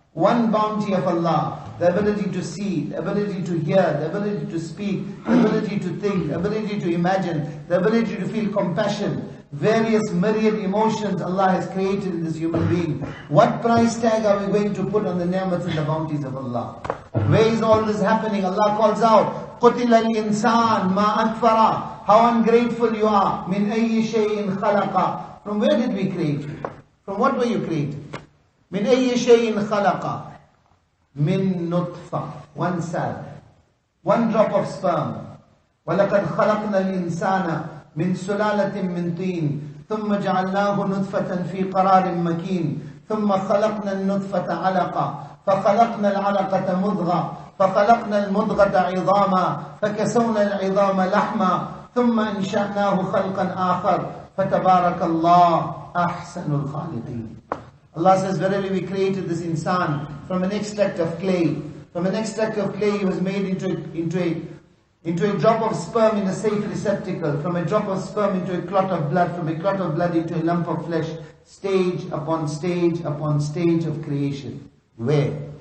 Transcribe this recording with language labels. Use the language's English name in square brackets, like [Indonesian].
[English] One bounty of Allah, the ability to see, the ability to hear, the ability to speak, the ability to think, the ability to imagine, the ability to feel compassion, various myriad emotions Allah has created in this human being. What price tag are we going to put on the ni'mats and the bounties of Allah? Where is all this happening? Allah calls out, [Arabic] قُتِلَ الْإِنسَانِ مَا أَكْفَرَ. [English] How ungrateful you are. [Arabic] مِنْ أَيِّ شَيْءٍ خَلَقَ. [English] From where did we create you? From what were you created? [Arabic] مِنْ أَيِّ شَيْءٍ خَلَقَ. مِنْ نُطْفَةٍ. [English] One cell. One drop of sperm. [Arabic] وَلَقَدْ خَلَقْنَا الْإِنسَانَ مِنْ سُلَالَةٍ مِنْ طِينٍ ثُمَّ جَعَلْنَاهُ نُطْفَةً فِي قَرَارٍ مَكِينٍ ثُمَّ خَلَقْنَا النُّطْفَةَ عَلَقَةً فخلقنا العلقة مضغة فخلقنا المضغة عظاما فكسونا العظام لحما ثم أنشأناه خلقا آخر فتبارك الله أحسن الخالقين. [English] Allah says, verily we created this insan from an extract of clay. From an extract of clay he was made into a drop of sperm in a safe receptacle. From a drop of sperm into a clot of blood. From a clot of blood into a lump of flesh. Stage upon stage upon stage of creation. Where?